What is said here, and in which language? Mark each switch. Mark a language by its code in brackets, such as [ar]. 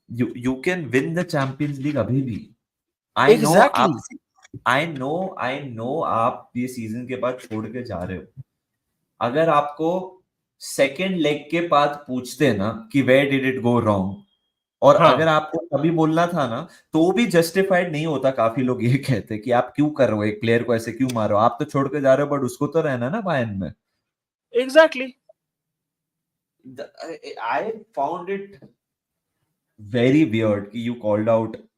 [en] You can win the Champions League [hi] अभी भी. [en] I know exactly. I know [hi] आप ये सीजन के बाद छोड़ के जा रहे हो. अगर आपको सेकेंड लेग के बाद पूछते ना कि [en] where did it go wrong, [hi] और हाँ, अगर आपको तभी बोलना था ना, तो भी जस्टिफाइड नहीं होता. काफी लोग ये कहते कि आप क्यों कर रहे हो, एक प्लेयर को ऐसे क्यों मारो, आप तो छोड़ के जा रहे हो, बट उसको तो रहना ना बायर्न में. [en] Exactly. I found it very weird कि you called out.